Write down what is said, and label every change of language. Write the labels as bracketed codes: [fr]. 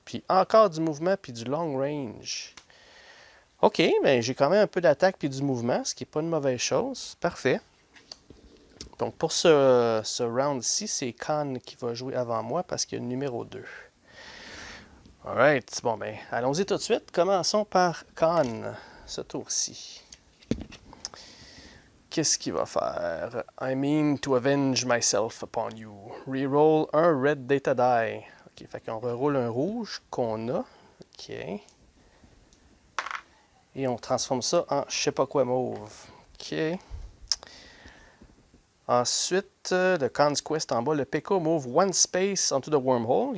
[fr] Puis encore du mouvement, puis du long range. OK, ben, j'ai quand même un peu d'attaque puis du mouvement, ce qui n'est pas une mauvaise chose. Parfait. Donc, pour ce round-ci, c'est Khan qui va jouer avant moi parce qu'il y a le numéro 2. Alright. Bon, ben, allons-y tout de suite. Commençons par Khan, ce tour-ci. Qu'est-ce qu'il va faire? [en] I mean to avenge myself upon you. [fr] Reroll un red data die. OK, fait qu'on reroule un rouge qu'on a. OK. Et on transforme ça en je sais pas quoi mauve. OK. Ensuite, le Khan's Quest en bas, le PK [en] move one space onto the wormhole.